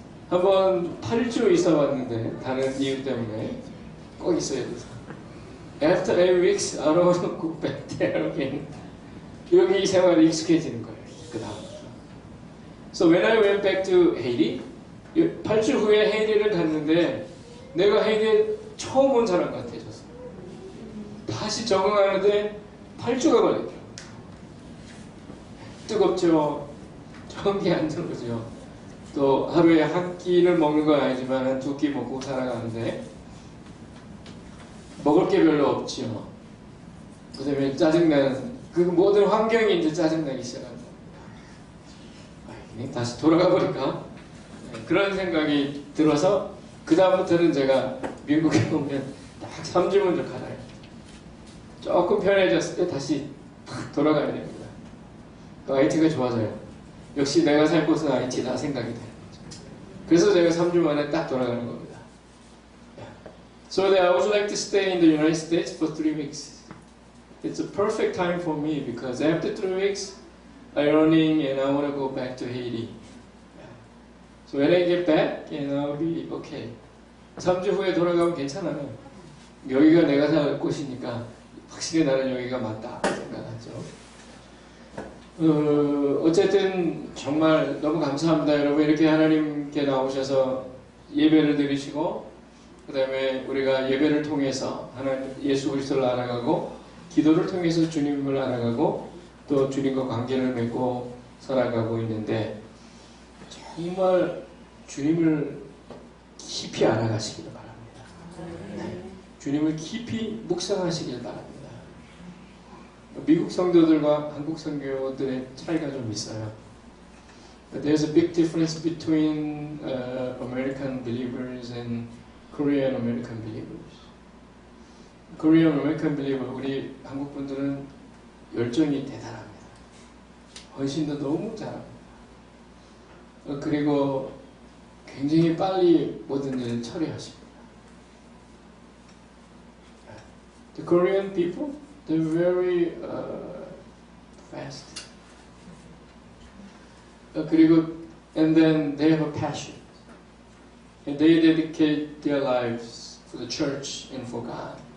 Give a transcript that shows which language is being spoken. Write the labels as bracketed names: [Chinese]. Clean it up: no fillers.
[Korean] 한번 8주 있어 봤는데, 다른 이유 때문에 꼭 있어야 돼서. [English] After 8 weeks, I don't want to go back there again. [Korean] 여기 이 생활이 익숙해지는 거예요, 그 다음. [English] So when I went back to Haiti, [Korean] 8주 후에 헤이티를 갔는데 내가 헤이티에 처음 온 사람 같아졌어. 다시 적응하는데 8주가 걸렸더라고요. 뜨겁죠. 전기 안 들어오죠. 또 하루에 한 끼를 먹는 건 아니지만 한 2끼 먹고 살아가는데 먹을 게 별로 없죠. 그 다음에 짜증나는 그 모든 환경이 이제 짜증나기 시작합니다. 다시 돌아가 버릴까? 그런 생각이 들어서 그 다음부터는 제가 미국에 오면 딱 3주면 좀 가라요. 조금 편해졌을 때 다시 돌아가야 됩니다. IT가 좋아져요. 역시 내가 살 곳은 IT다 생각이 돼요. 그래서 제가 3주 만에 딱 돌아가는 겁니다. [English] So that I would like to stay in the United States for 3 weeks. It's a perfect time for me because after 3 weeks I'm running and I want to go back to Haiti. So when I get back, I'll be okay. [Korean] 3주 후에 돌아가면 괜찮아요. 여기가 내가 살 곳이니까 확실히 나는 여기가 맞다 생각하죠. 어쨌든 정말 너무 감사합니다. 여러분 이렇게 하나님께 나오셔서 예배를 드리시고 그 다음에 우리가 예배를 통해서 하나님 예수 그리스도를 알아가고 기도를 통해서 주님을 알아가고 또 주님과 관계를 맺고 살아가고 있는데 정말 주님을 깊이 알아가시길 바랍니다. 네. 주님을 깊이 묵상하시길 바랍니다. 미국 성도들과 한국 성도들의 차이가 좀 있어요. [English] But there's a big difference between American believers and Korean American believers. Korean American believer, [Korean] 우리 한국 분들은 열정이 대단합니다. 헌신도 너무 잘합니다. 그리고 굉장히 빨리 모든 일을 처리하십니다. [English] The Korean people, they're very fast. 그리고 and then they have a passion. And they dedicate their lives for the church and for God.